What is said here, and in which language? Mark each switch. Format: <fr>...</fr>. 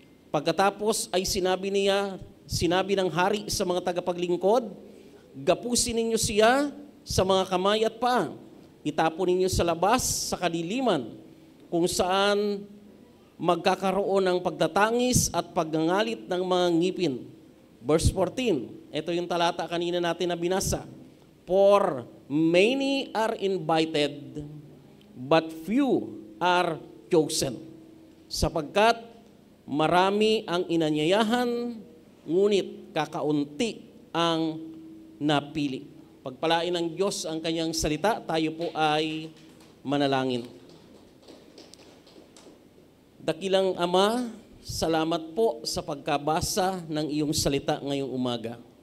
<tl>Pagkatapos ay sinabi ng hari sa mga tagapaglingkod, gapusin ninyo siya sa mga kamay at paa. Itapon ninyo sa labas sa kadiliman kung saan magkakaroon ng pagtatangis at pagngangalit ng mga ngipin. Verse 14, ito yung talata kanina natin na binasa.</tl> <en>For many are invited, but few are chosen.</en> <tl>Sapagkat marami ang inanyayahan, ngunit kakaunti ang napili. Pagpalain ng Diyos ang kanyang salita, tayo po ay manalangin. Dakilang Ama, salamat po sa pagkabasa ng iyong salita ngayong umaga.</tl>